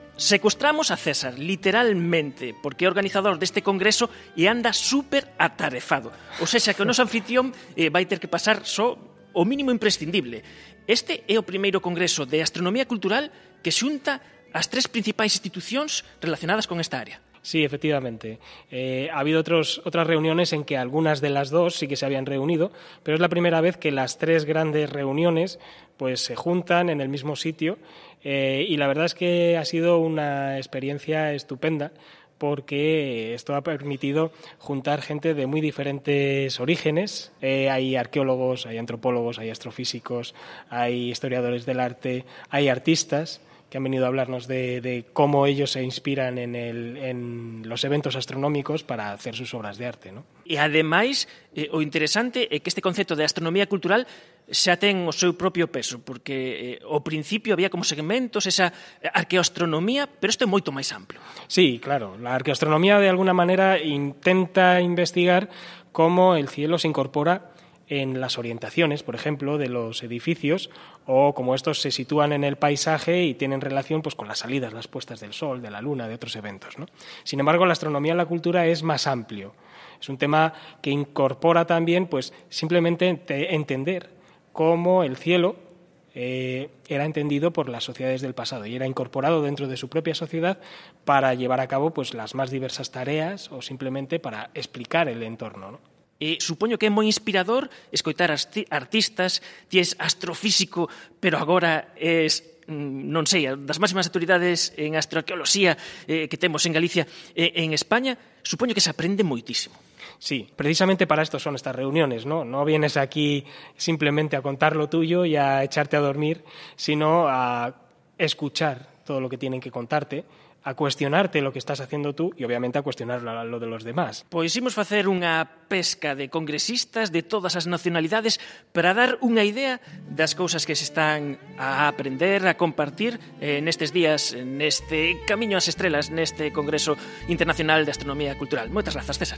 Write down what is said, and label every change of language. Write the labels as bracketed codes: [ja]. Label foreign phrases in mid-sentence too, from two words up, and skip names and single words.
[gl] Secuestramos a César, literalmente, porque é organizador deste congreso e anda súper atarefado. Ou seja, que o noso anfitrión vai ter que pasar só o mínimo imprescindible. Este é o primeiro congreso de astronomía cultural que xunta as tres principais institucións relacionadas con esta área. [es] Sí, efectivamente. Ha habido otras reuniones en que algunas de las dos sí que se habían reunido, pero es la primera vez que las tres grandes reuniones pues se juntan en el mismo sitio y la verdad es que ha sido una experiencia estupenda porque esto ha permitido juntar gente de muy diferentes orígenes. Hay arqueólogos, hay antropólogos, hay astrofísicos, hay historiadores del arte, hay artistas que han venido a hablarnos de cómo ellos se inspiran en los eventos astronómicos para hacer sus obras de arte, ¿no? [gl] E, ademais, o interesante é que este concepto de astronomía cultural xa ten o seu propio peso, porque ao principio había como segmentos, esa arqueoastronomía, pero isto é moito máis amplio. [es] Sí, claro. La arqueoastronomía, de alguna manera, intenta investigar cómo el cielo se incorpora en las orientaciones, por ejemplo, de los edificios o cómo estos se sitúan en el paisaje y tienen relación pues, con las salidas, las puestas del sol, de la luna, de otros eventos, ¿no? Sin embargo, la astronomía en la cultura es más amplio. Es un tema que incorpora también pues, simplemente entender cómo el cielo era entendido por las sociedades del pasado y era incorporado dentro de su propia sociedad para llevar a cabo pues, las más diversas tareas o simplemente para explicar el entorno, ¿no? [gl] Supoño que é moi inspirador escoitar artistas, ti és astrofísico, pero agora és, non sei, das máximas autoridades en astroarqueoloxía que temos en Galicia e en España, supoño que se aprende moitísimo. [es] Sí, precisamente para esto son estas reuniones, ¿no? No vienes aquí simplemente a contar lo tuyo y a echarte a dormir, sino a escuchar todo lo que tienen que contarte, a cuestionarte lo que estás haciendo tú y obviamente a cuestionar lo de los demás. [gl] Pois imos facer unha pesca de congresistas de todas as nacionalidades para dar unha idea das cousas que se están a aprender, a compartir nestes días, neste Camiño ás Estrelas, neste Congreso Internacional de Astronomía Cultural. Moitas grazas, César.